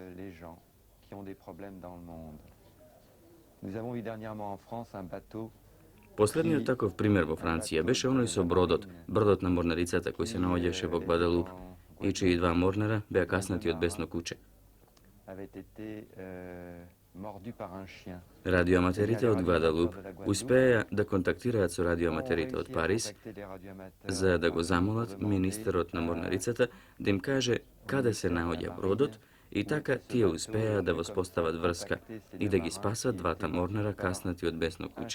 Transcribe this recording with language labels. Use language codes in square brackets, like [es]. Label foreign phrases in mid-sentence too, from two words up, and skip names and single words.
[mk] Последниот таков пример во Франција беше оној со бродот на морнарицата кој се наоѓаше во Гваделуп и чии два морнара беа каснати од бесно куче. [fr] mordu par un chien. [mk] Радиоаматерите од Гвадалуп успеа да контактираат со радиоаматерите од Париз за да го замолат министерот на морнарицата да им каже каде се наоѓа бродот и така тие успеа да воспостават врска и да ги спасат двата морнара каснати од бесно куче.